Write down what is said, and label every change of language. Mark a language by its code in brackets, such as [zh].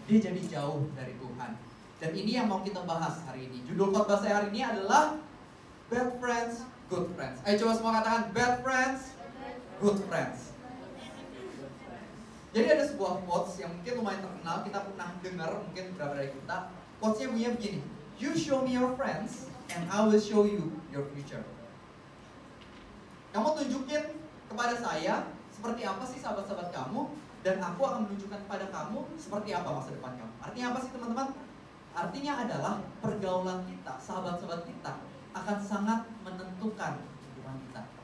[id] Dia jadi jauh dari Tuhan. Dan ini yang mau kita bahas hari ini. Judul khotbah saya hari ini adalah Bad Friends, Good Friends. Ayo coba semua katakan Bad Friends, Good Friends. Jadi ada sebuah quotes yang mungkin lumayan terkenal, kita pernah dengar mungkin beberapa dari kita. Quotesnya bunyinya begini, [en] you show me your friends and I will show you your future. [id] Kamu tunjukin kepada saya seperti apa sih sahabat-sahabat kamu, dan aku akan menunjukkan kepada kamu seperti apa masa depan kamu. Artinya apa sih teman-teman? Artinya adalah pergaulan kita, sahabat-sahabat kita akan sangat menentukan kehidupan kita.